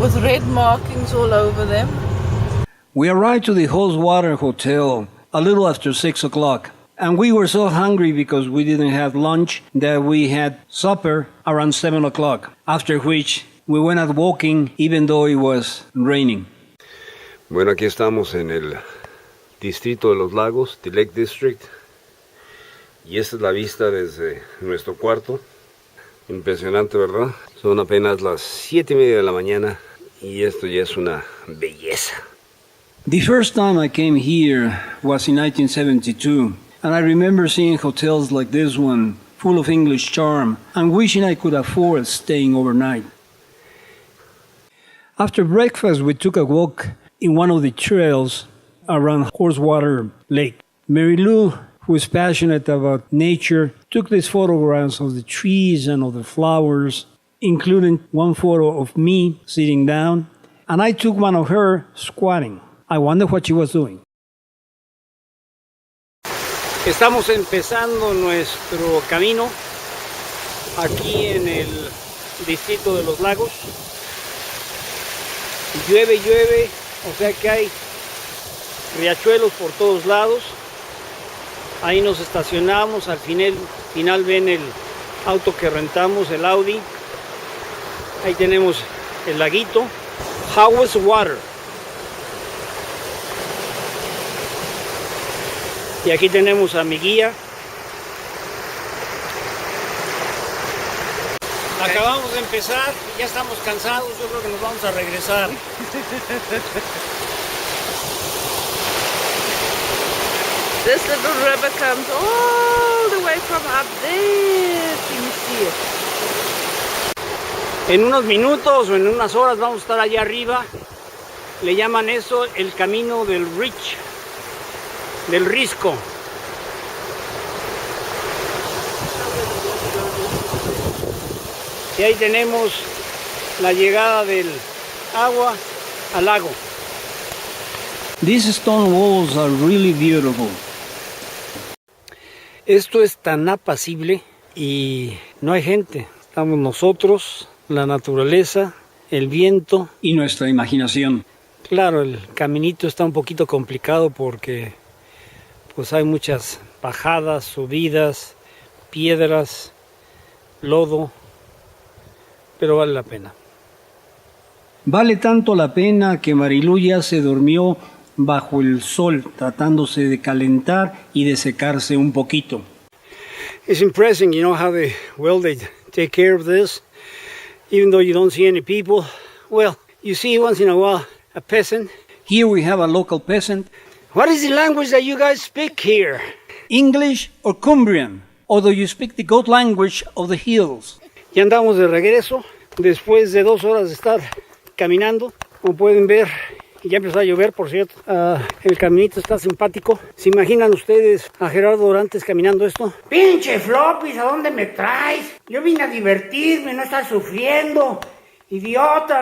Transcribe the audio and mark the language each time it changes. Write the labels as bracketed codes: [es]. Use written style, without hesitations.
[en] With red markings all over them. We arrived to the Hostwater Hotel a little after 6 o'clock. And we were so hungry because we didn't have lunch that we had supper around 7 o'clock, after which we went out walking even though it was raining. [es] Bueno, aquí estamos en el distrito de los lagos, the Lake District, y esta es la vista desde nuestro cuarto. Impresionante, ¿verdad? Son apenas las 7:30 de la mañana y esto ya es una belleza. [en] The first time I came here was in 1972. And I remember seeing hotels like this one, full of English charm, and wishing I could afford staying overnight. After breakfast, we took a walk in one of the trails around Hostwater Lake. Mary Lou, who is passionate about nature, took these photographs of the trees and of the flowers, including one photo of me sitting down, and I took one of her squatting. I wonder what she was doing. [es] Estamos empezando nuestro camino aquí en el distrito de los lagos. Llueve, o sea que hay riachuelos por todos lados. Ahí nos estacionamos, al final ven el auto que rentamos, el Audi. Ahí tenemos el laguito. Hostwater. Y aquí tenemos a mi guía. Acabamos de empezar, ya estamos cansados, yo creo que nos vamos a regresar. [en] This little river comes all the way from up there. Can you see it? [es] En unos minutos o en unas horas vamos a estar allá arriba. Le llaman eso el camino del Rich, del Risco. Y ahí tenemos la llegada del agua al lago. [en] These stone walls are really beautiful. [es] Esto es tan apacible y no hay gente. Estamos nosotros, la naturaleza, el viento y nuestra imaginación. Claro, el caminito está un poquito complicado porque pues hay muchas bajadas, subidas, piedras, lodo, pero vale la pena. Vale tanto la pena que Marilu ya se durmió bajo el sol, tratándose de calentar y de secarse un poquito. [en] It's impressive, you know, how they take care of this, even though you don't see any people. Well, you see once in a while a peasant. Here we have a local peasant. What is the language that you guys speak here? English or Cumbrian? Or do you speak the goat language of the hills? [es] Ya andamos de regreso, después de 2 horas de estar caminando. Como pueden ver, ya empezó a llover, por cierto. El caminito está simpático. ¿Se imaginan ustedes a Gerardo Dorantes caminando esto? ¡Pinche Flopis! ¿A dónde me traes? Yo vine a divertirme, no estar sufriendo. ¡Idiota!